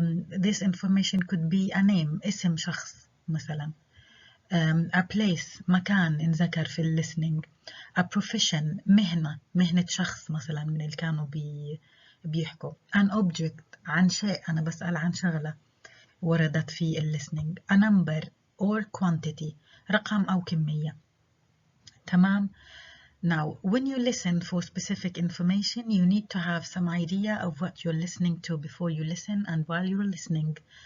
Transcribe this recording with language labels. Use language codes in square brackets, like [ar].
[en] This information could be a name، [ar] اسم شخص مثلا. [en] A place، [ar] مكان انذكر في [en] listening. A profession، [ar] مهنة شخص مثلا من اللي كانوا بيحكوا. [en] An object، [ar] عن شيء، أنا بسأل عن شغلة وردت في listening. [en] A number or quantity، [ar] رقم أو كمية. [en] تمام. Now, when you listen for specific information, you need to have some idea of what you're listening to before you listen and while you're listening.